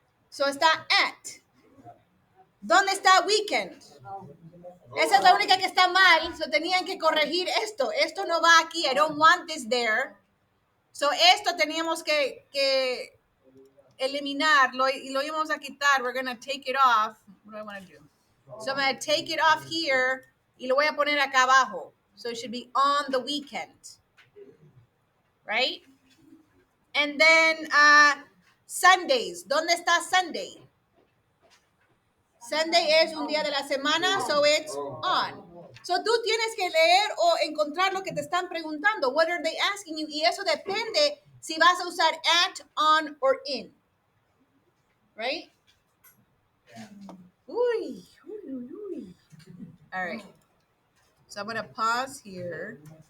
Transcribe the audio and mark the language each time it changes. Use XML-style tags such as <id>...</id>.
<es>So está at. ¿Dónde está weekend? Esa es la única que está mal. So tenían que corregir esto. Esto no va aquí.</es> <en>I don't want this there.</en> <es>So esto teníamos que eliminarlo y lo íbamos a quitar.</es> <en>We're going to take it off. What do I want to do? So I'm going to take it off here</en> <es>y lo voy a poner acá abajo.</es> <en>So it should be on the weekend. Right? And then Sundays.</en> <es>¿Dónde está Sunday? Sunday es un día de la semana,</es> <en>so it's on.</en> <es>So tú tienes que leer o encontrar lo que te están preguntando.</es> <en>What are they asking you?</en> <es>Y eso depende si vas a usar</es> <en>at, on, or in. Right? Uy, uy, uy, uy. All right. So I'm going to pause here.</en>